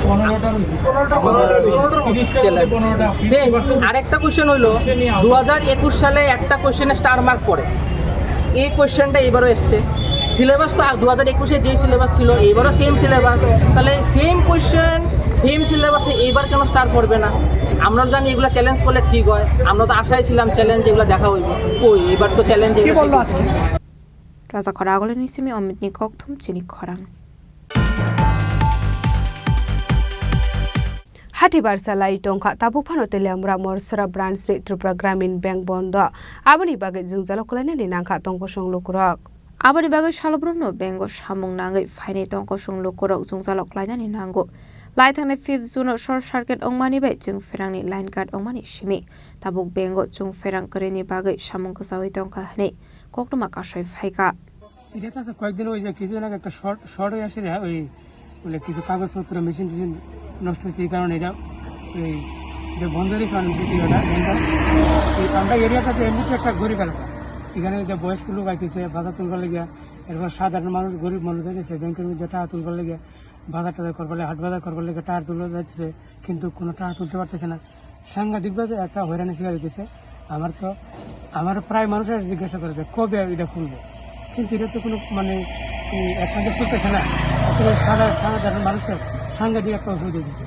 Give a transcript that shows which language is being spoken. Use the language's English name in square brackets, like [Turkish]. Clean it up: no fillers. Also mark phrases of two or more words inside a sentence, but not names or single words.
[Bangla] 15টা আরেকটা কোশ্চেন হইলো 2021 সালে একটা কোশ্চেনে [English] star mark [Bangla] পড়ে এই কোশ্চেনটা এবারও এসছে সিলেবাস তো 2021-এ যেই সিলেবাস ছিল এইবারও [English] same syllabus [Bangla] তাহলে [English] same question same syllabus [Bangla] এইবার কেন স্টার পড়বে না আমরা জানি এগুলো চ্যালেঞ্জ করলে ঠিক হয় আমরা তো আশায় ছিলাম চ্যালেঞ্জ এগুলো দেখা হইব কই এবার তো চ্যালেঞ্জ কি বললো আজকে [Kok Borok] Raja Khorang nisimi Amit ni koktum Chini Khorang. Hatibarsa lai tongka tabu phano telamra morsora branch ni Tripura Gramin Bank bondo aboni bagai jingjalo kulane ni nangka tongko song lukurok aboni bagai shalobruno bengo samung nangai faini tongko song lukurok jingjalo klaina ni nango lai thane 5 June [English] short circuit [Kok Borok] ongmani bai jing ferang ni [English] line card [Kok Borok] ongmani shimi tabuk bengo jung ferang koreni bagai samung kasawi tongka hne কোকটমা কাশয় ফাইকা [Bangla] এটা তো কয়েকদিন ওই যে কিছু না একটা শর্ট হয়ে আসে ওই বলে কিছু কাগজপত্র মেশিন নষ্ট হয়েছে এই কারণে এটা এই যে বন্ধেরই কারণ আমরা এরিয়াটাতে এমনিতে একটা গরিব এলাকা এখানে যে বয়স্ক লোক আইতেছে বাজার তুলবার লেগে এরপর সাধারণ মানুষ গরিব মানুষ যাইতেছে ব্যাংকের মধ্যে টাকা তুলবার লেগে বাজার টাজার করবার লেগে হাট বাজার করবার লেগে টাকা তুলবার যাইতেছে কিন্তু কোনো টাকা তুলতে পারতেছে না সাংঘাতিকভাবে একটা হয়রানি শিকার হইতেছে আমার প্রায় মানুষের জিজ্ঞাসা করে যে কবে এটা খুলবো কিন্তু এটা তো কোনো মানে একসাথে চলতেছে না সাধারণ মানুষের সাংঘাতিক একটা অসুবিধা দিচ্ছে